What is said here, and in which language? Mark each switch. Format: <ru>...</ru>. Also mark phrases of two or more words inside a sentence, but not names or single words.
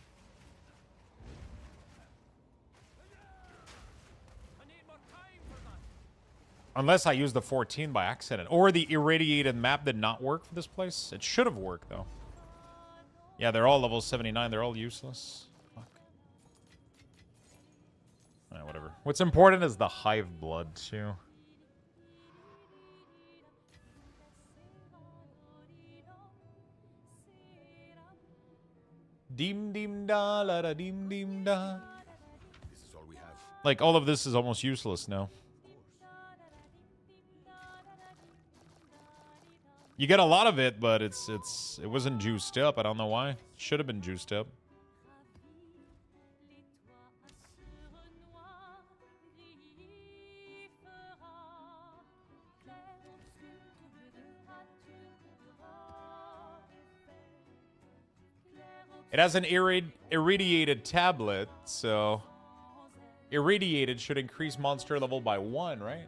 <en>Unless I use the 14 by accident. Or the irradiated map did not work for this place. It should have worked, though. Yeah, they're all level 79. They're all useless. Fuck. Whatever. What's important is the hive blood, too. Dim dim da la da dim dim da. This is all we have. Like, all of this is almost useless now. You get a lot of it, but it wasn't juiced up. I don't know why. Should have been juiced up. It has an irradiated tablet, so irradiated should increase monster level by 1, right?</en>